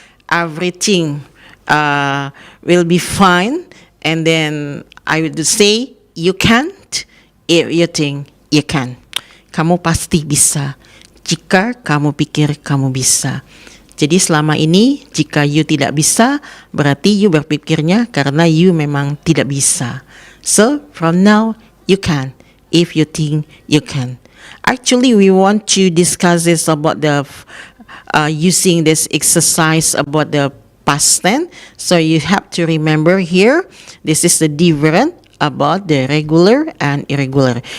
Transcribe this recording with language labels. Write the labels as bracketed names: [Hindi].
[English] Everything will be fine. And then I would say you can't if you think you can. [Indonesian] Kamu pasti bisa jika kamu pikir kamu bisa. Jadi selama ini jika you tidak bisa, berarti you berpikirnya karena you memang tidak bisa. [English] So from now you can if you think you can. Actually, we want to discuss this about the using this exercise about the past tense. So you have to remember here, this is the difference about the regular and irregular.